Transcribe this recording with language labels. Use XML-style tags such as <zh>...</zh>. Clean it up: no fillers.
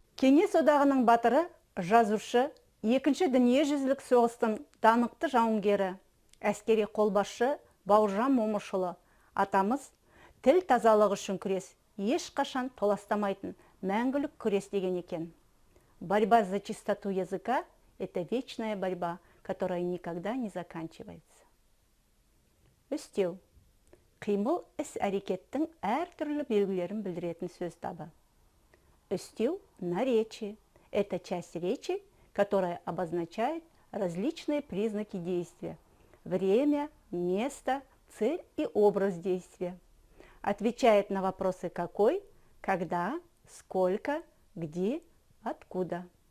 <kk>Кеңес одағының батыры, жазушы, екінші дүниежүзілік соғыстың данықты жауынгері, әскери қолбасшы Бауыржан Момышұлы атамыз тіл тазалығы үшін күрес ешқашан толастамайтын мәңгілік күрес деген екен.</kk> <ru>Борьба за чистоту языка – это вечная борьба, которая никогда не заканчивается.</ru> <kk>Үстеу. Қимыл іс-әрекеттің әртүрлі белгілерін білдіретін сөз табы. Үстеу – наречие.</kk> <ru>Это часть речи, которая обозначает различные признаки действия. Время, место, цель и образ действия. Отвечает на вопросы какой, когда, сколько, где, откуда.</ru>